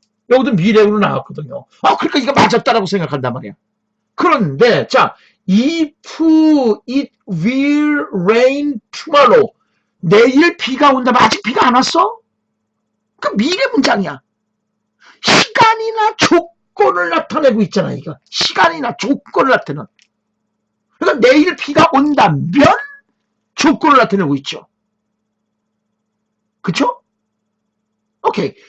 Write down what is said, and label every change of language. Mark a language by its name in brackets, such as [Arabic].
[Korean] 여기도 미래로 나왔거든요. 그러니까 이거 맞았다라고 생각한단 말이야. 그런데 자, [English] if it will rain tomorrow. [Korean] 내일 비가 온다면 아직 비가 안 왔어? 그 미래 문장이야. 시간이나 조건을 나타내고 있잖아, 이거. 시간이나 조건을 나타내는. 그러니까 내일 비가 온다면 조건을 나타내고 있죠. 그쵸? 오케이.